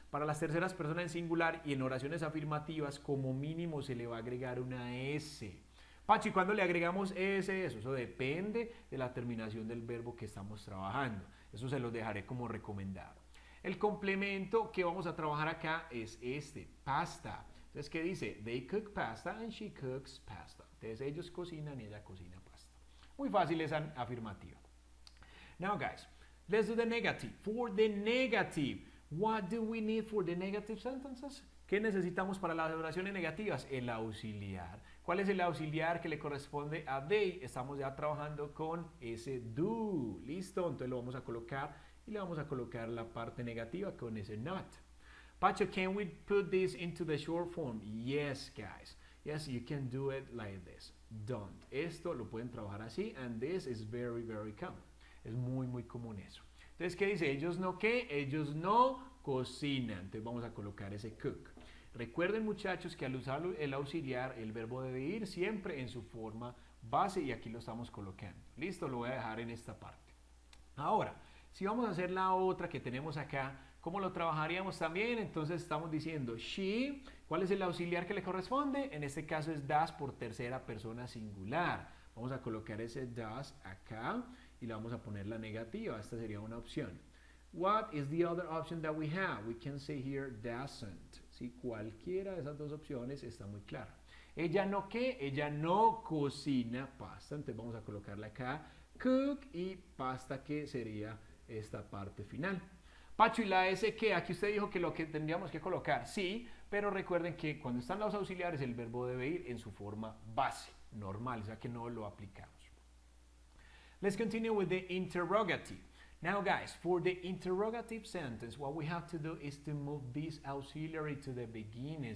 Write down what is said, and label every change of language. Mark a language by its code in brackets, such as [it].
[es] Para las terceras personas en singular y en oraciones afirmativas como mínimo se le va a agregar una S. Pachi, ¿cuándo le agregamos S? Eso depende de la terminación del verbo que estamos trabajando. Eso se los dejaré como recomendado. El complemento que vamos a trabajar acá es este, pasta. Entonces, ¿qué dice? [en] They cook pasta and she cooks pasta. [es] Entonces, ellos cocinan y ella cocina pasta. Muy fácil esa afirmativa. [en] Now, guys, let's do the negative. For the negative, what do we need for the negative sentences? [es] ¿Qué necesitamos para las oraciones negativas? El auxiliar. ¿Cuál es el auxiliar que le corresponde a they? Estamos ya trabajando con ese do. ¿Listo? Entonces lo vamos a colocar y le vamos a colocar la parte negativa con ese not. [en] Pacho, can we put this into the short form? Yes, guys. Yes, you can do it like this. Don't. [es] Esto lo pueden trabajar así, [en] and this is very, very common. [es] Es muy, muy común eso. Entonces, ¿qué dice? Ellos no, ¿qué? Ellos no cocinan. Entonces vamos a colocar ese cook. Recuerden, muchachos, que al usar el auxiliar, el verbo debe ir siempre en su forma base y aquí lo estamos colocando. Listo, lo voy a dejar en esta parte. Ahora, si vamos a hacer la otra que tenemos acá, ¿cómo lo trabajaríamos también? Entonces estamos diciendo she, ¿cuál es el auxiliar que le corresponde? En este caso es das por tercera persona singular. Vamos a colocar ese das acá y le vamos a poner la negativa. Esta sería una opción. [en] What is the other option that we have? We can say here doesn't. ¿Sí? [es] Cualquiera de esas dos opciones está muy clara. Ella no, ¿qué? Ella no cocina pasta. Entonces vamos a colocarle acá cook y pasta, que sería esta parte final. Pacho, ¿y la S qué? Aquí usted dijo que lo que tendríamos que colocar. Sí, pero recuerden que cuando están los auxiliares el verbo debe ir en su forma base. normal, o sea que no lo aplicamos. [en] Let's continue with the interrogative. Now guys, for the interrogative sentence, what we have to do is to move this auxiliary to the beginning.